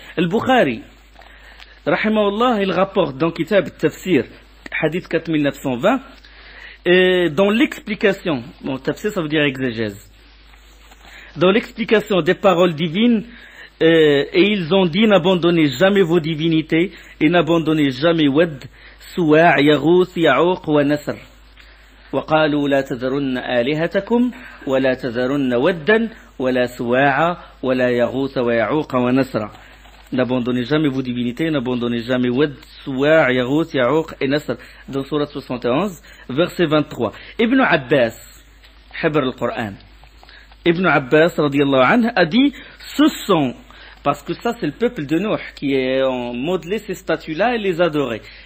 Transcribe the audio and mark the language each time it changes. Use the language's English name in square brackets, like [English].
[French] Al-Bukhari, rahimahullah, il rapporte dans Kitab al-Tafsir, hadith 4920, dans l'explication, bon, tafsir ça veut dire exégèse, dans l'explication des paroles divines, et ils ont dit n'abandonnez jamais vos divinités et n'abandonnez jamais Wad, Suwa', Yaghouth, Ya'ouq wa Nasr. [Arabic] وقالوا لا تذرن آلهتكم ولا تذرن ودا ولا سواع ولا يغوث ويعوق ونسر. [French] N'abandonnez jamais vos divinités, n'abandonnez jamais Wad, Suwa', Yaghouth, Ya'ouq et Nasr. Dans Surat 71, verset 23. Ibn Abbas, Hibr al-Qur'an. Ibn Abbas, radiyallahu anhu, a dit, ce sont, parce que ça c'est le peuple de Nuh qui a modelé ces statues-là et les adorait.